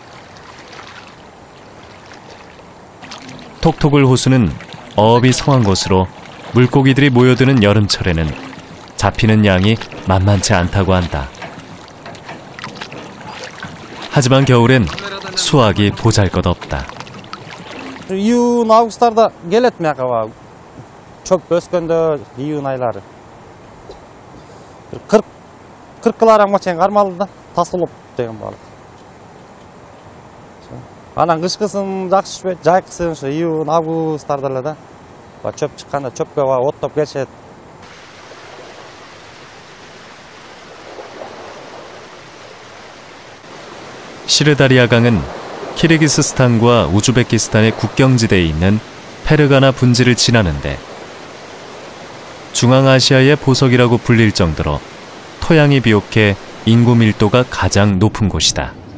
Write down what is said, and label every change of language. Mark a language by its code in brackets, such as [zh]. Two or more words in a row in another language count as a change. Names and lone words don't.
[ko] 톡톡을 호수는 어업이 성한 곳으로 물고기들이 모여드는 여름철에는 잡히는 양이 만만치 않다고 한다. 하지만 겨울엔 수확이 보잘것없다. [ky] 이윤 августарда келет мияка чөп өскөндө июнь айлары 40 килограммга чейин кармалды да тасылып деген балык. Анан кышкысын жакшы түшпөйт, жайкысын ошо июнь августтарда эле да. Чөп чыкканда чөпкө оттоп келишет. [ko] 시르다리아 강은 키르기스스탄과 우즈베키스탄의 국경지대에 있는 페르가나 분지를 지나는데 중앙아시아의 보석이라고 불릴 정도로 토양이 비옥해 인구 밀도가 가장 높은 곳이다.